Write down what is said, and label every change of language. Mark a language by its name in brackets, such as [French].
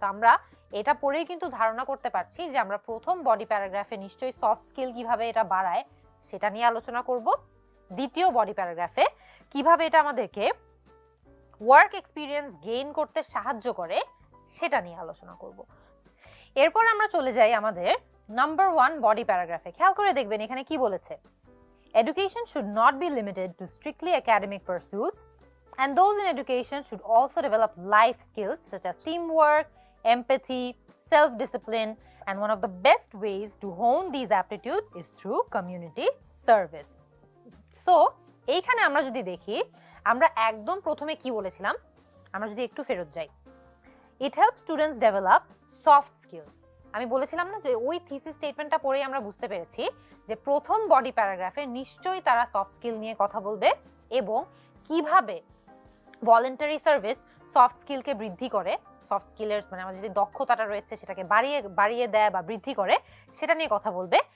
[Bangla] তো আমরা এটা পড়েই কিন্তু ধারণা করতে পারছি যে আমরা প্রথম বডি প্যারাগ্রাফে নিশ্চয়ই সফট স্কিল কিভাবে এটা বাড়ায় সেটা নিয়ে আলোচনা করব, দ্বিতীয় বডি প্যারাগ্রাফে কিভাবে এটা আমাদেরকে ওয়ার্ক এক্সপিরিয়েন্স গেইন করতে সাহায্য করে সেটা নিয়ে আলোচনা করব। এরপর আমরা চলে যাই আমাদের নাম্বার 1 বডি প্যারাগ্রাফে। খেয়াল করে দেখবেন এখানে কি বলেছে, [English] education should not be limited to strictly academic pursuits, and those in education should also develop life skills such as teamwork, empathy, self-discipline, and one of the best ways to hone these aptitudes is through community service. [Bangla] So এইখানে আমরা যদি দেখি, আমরা একদম প্রথমে কি বলেছিলাম, আমরা যদি একটু ফেরত যাই, [English] it helps students develop soft skills। [Bangla] আমি বলেছিলাম না যে ওই থিসিস স্টেটমেন্টটা পড়েই আমরা বুঝতে পেরেছি যে প্রথম বডি প্যারাগ্রাফে নিশ্চয়ই তারা সফট স্কিল নিয়ে কথা বলবে এবং কিভাবে ভলান্টারি সার্ভিস সফট স্কিলকে বৃদ্ধি করে, সফট স্কিলের মানে আমাদের যে দক্ষতাটা রয়েছে সেটাকে বাড়িয়ে দেয় বা বৃদ্ধি করে সেটা নিয়ে কথা বলবে।